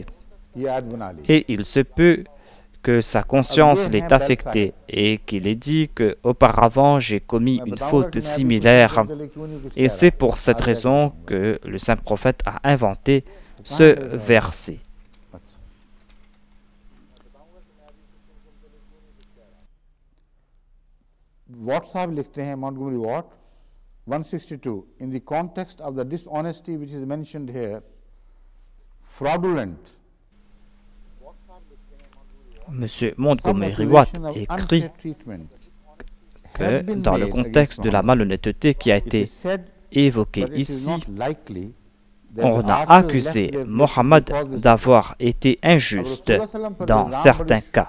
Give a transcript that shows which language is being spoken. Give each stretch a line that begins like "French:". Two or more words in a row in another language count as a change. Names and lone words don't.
French: Et il se peut que sa conscience l'ait affecté et qu'il ait dit qu'auparavant j'ai commis une faute similaire. Et c'est pour cette raison que le saint prophète a inventé ce verset.
English: WhatsApp
Hindi: लिखते हैं
English: Montgomery Watt 162 in the context of the dishonesty which is mentioned here, fraudulent.
French: Monsieur Montgomery Watt écrit que dans le contexte de la malhonnêteté qui a été évoquée ici, on a accusé Mohammed d'avoir été injuste dans certains cas.